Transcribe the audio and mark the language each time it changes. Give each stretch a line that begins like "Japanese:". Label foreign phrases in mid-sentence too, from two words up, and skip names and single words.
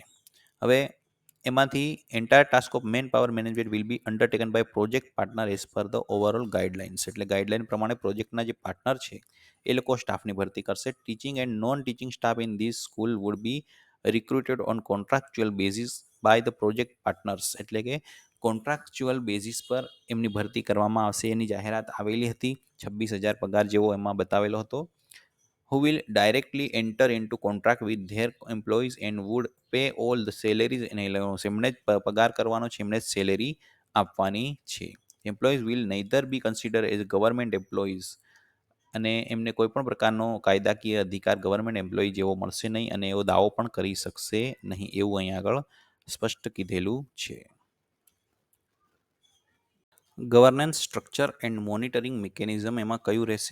Gujarati: હવે એમાંથી
English: entire task of man power management will be undertaken by project partner as per the overall guidelines,
Gujarati: એટલે ગાઈડલાઇન પ્રમાણે પ્રોજેક્ટના જે પાર્ટનર છે એ લોકો સ્ટાફની ભરતી કરશે.
English: teaching and non teaching staff in this school would be recruited on contractual basis by the project partners,
Gujarati: એટલે કે
English: contractual basis
Gujarati: પર એમની ભરતી કરવામાં આવશે. એની જાહેરાત આવેલી હતી. 26,000 પગાર જેવો એમાં બતાવેલો હતો.
English: who will directly enter into contract with their employees and would pay all the salaries and allowances,
Gujarati: એમણે જ પગાર કરવાનો છે, એમણે જ સેલેરી આપવાની છે.
English: employees will neither be considered as government employees,
Gujarati: અને એમને કોઈ પણ પ્રકારનો કાયદાકીય અધિકાર
English: government employee
Gujarati: જેવો મળશે નહીં અને એવો દાવો પણ કરી શકશે નહીં, એવું અહીંયા આગળ સ્પષ્ટ કીધેલું છે.
English: governance structure and monitoring mechanism
Gujarati: એમાં કયું રહેશે?